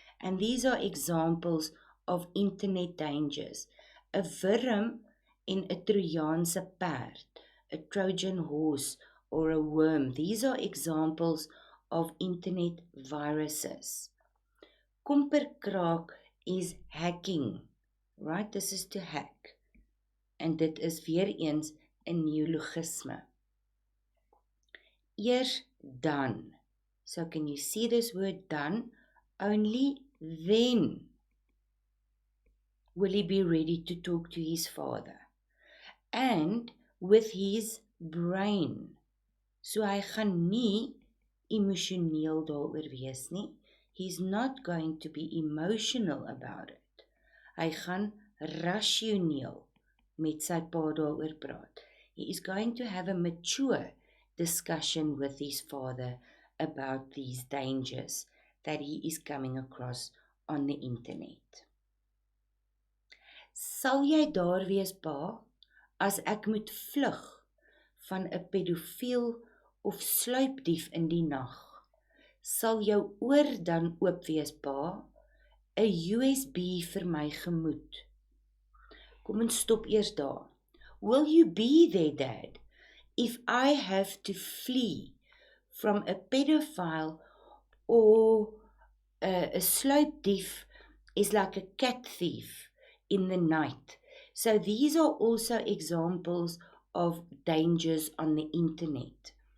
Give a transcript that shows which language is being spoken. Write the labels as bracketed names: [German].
[English] And these are examples of internet dangers. [Afrikaans] 'n Wurm en 'n Trojaanse perd, [English] a Trojan horse or a worm. These are examples of internet viruses. Komperkraak is hacking. Right? This is to hack. And [Afrikaans] dit is weer eens 'n neologisme. Eers dan. [English] So can you see this word dan? Only then will he be ready to talk to his father. And with his brain. [Afrikaans] So hy gaan nie emosioneel daaroor wees nie. [English] He's not going to be emotional about it. [Afrikaans] Hy gaan rasioneel met sy pa daaroor praat. [English] He is going to have a mature discussion with his father about these dangers that he is coming across on the internet. [Afrikaans] Sal jy daar wees, pa, as ek moet vlug van 'n pedofiel of sluipdief in die nag, sal jou oor dan oop wees, pa, 'n USB vir my gemoed. Kom ons stop eers daar. [English] Will you be there, Dad, if I have to flee from a pedophile or a sluipdief is like a cat thief in the night? So these are also examples of dangers on the internet.